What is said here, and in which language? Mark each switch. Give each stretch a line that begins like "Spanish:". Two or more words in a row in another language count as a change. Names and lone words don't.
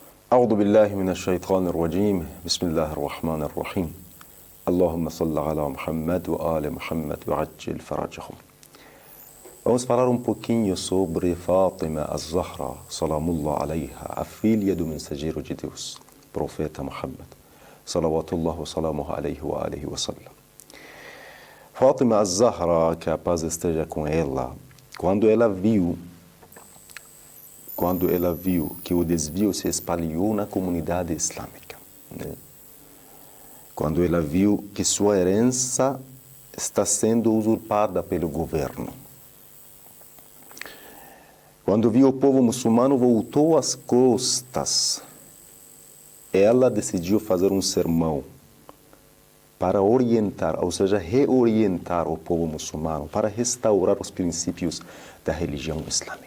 Arabic: أعوذ بالله من الشيطان الرجيم بسم الله الرحمن الرحيم اللهم صل على محمد وآل محمد وعجل فرجهم.
Portuguese: Vamos falar um pouquinho sobre Fátima az-Zahra,
Arabic: سلام الله عليها,
Portuguese: a filha do mensageiro de Deus, profeta Muhammad,
Arabic: صلوات الله وسلامه عليه وآله وسلم.
Portuguese: Fátima az-Zahra, que a paz esteja com ela, quando ela viu que o desvio se espalhou na comunidade islâmica, né? Quando ela viu que sua herança está sendo usurpada pelo governo, quando viu o povo muçulmano voltou às costas, ela decidiu fazer um sermão para orientar, ou seja, reorientar o povo muçulmano, para restaurar os princípios da religião islâmica.